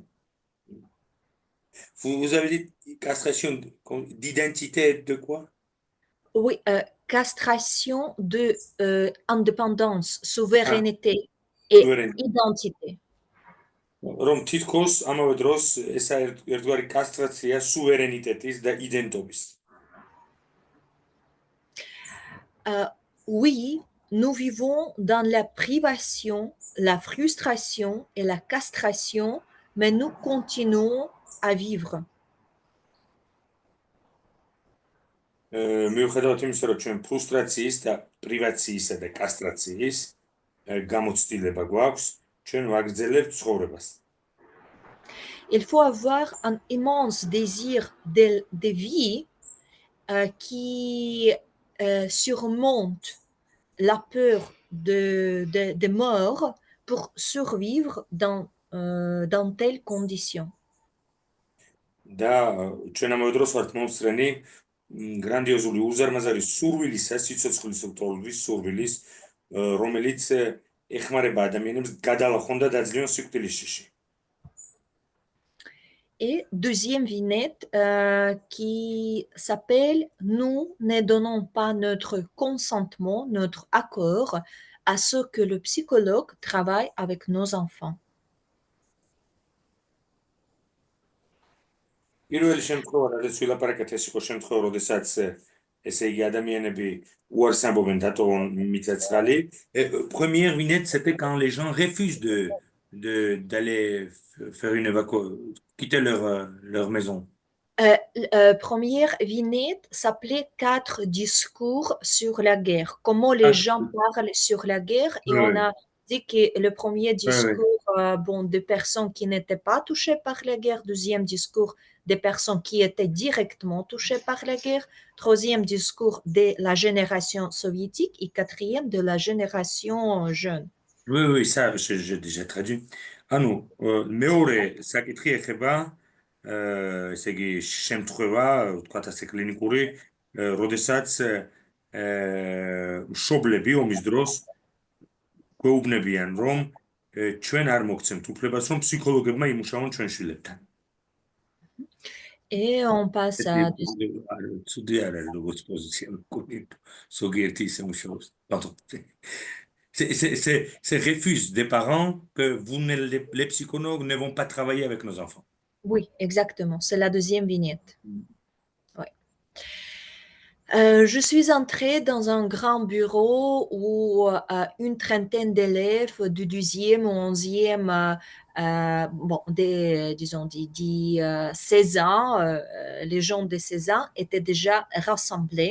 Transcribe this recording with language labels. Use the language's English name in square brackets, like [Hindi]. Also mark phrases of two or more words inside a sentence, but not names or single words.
[French] Vous avez dit castration d'identité de quoi? Oui, castration de indépendance, souveraineté et identité. [Georgian] რომ თითქოს ამავე დროს ესა ერთგვარი კასტრაცია სუვერენიტეტის და იდენტობის. [French] Oui, nous vivons dans la privation, la frustration et la castration, mais nous continuons à vivre. [Georgian] მიუხედავად იმისა, რომ ჩვენ ფრუსტრაციის და პრივაციისა და კასტრაციის გამოცდილება გვაქვს, ჩვენ ვაგრძელებთ ცხოვრებას. [French] Il faut avoir un immense désir de vie qui surmonte la peur de mort pour survivre dans telles conditions. [Georgian] და ჩვენ ამავე დროს ვართ მომსწრენი გრანდიოზული უზარმაზარი სურვილისა, სიცოცხლის ლტოლვის სურვილის, რომელიც ეხმარება ადამიანებს გადალახონ და დაძლევონ სიკვდილის შიში. [French] Et deuxième vignette qui s'appelle Nous ne donnons pas notre consentement, notre accord à ce que le psychologue travaille avec nos enfants. [Georgian] პირველი შემთხვევა, რადგან ვილაპარაკეთ, ეს იყო შემთხვევა, როდესაც ესე იგი ადამიანები უარს ამბობენ დატოვონ მიწაცხალი. [French] Première vignette, c'était quand les gens refusent d'aller faire une quitter leur maison. Première vignette s'appelait Quatre discours sur la guerre. Comment les Ah, gens parlent sur la guerre. Et on ouais, a dit que le premier ouais. discours, bon, des personnes qui n'étaient pas touchées par la guerre. Deuxième discours, des personnes qui étaient directement touchées par la guerre. Troisième discours de la génération soviétique. Et quatrième de la génération jeune. Oui, oui, ça, j'ai déjà traduit. [Georgian] ანუ მეორე საკითხი ეხება ესე იგი შემთხვევა, ვთქვათ ასე კლინიკური, როდესაც მშობლები ომის დროს გვეუბნებიან, რომ ჩვენ არ მოგცემთ უფლებას, რომ ფსიქოლოგებმა იმუშაონ ჩვენ შვილებთან. [French] Et on passe à... [Georgian] ცუდი არ არის როგორც პოზიცია მქონი, ზოგიერთი ისე მუშაობს. [French] Pardon. C'est refuse des parents que les psychologues ne vont pas travailler avec nos enfants. Oui, exactement. C'est la deuxième vignette. Ouais. Je suis entrée dans un grand bureau où une trentaine d'élèves du 12e au 11e, bon, disons, 16 ans, les gens de 16 ans étaient déjà rassemblés.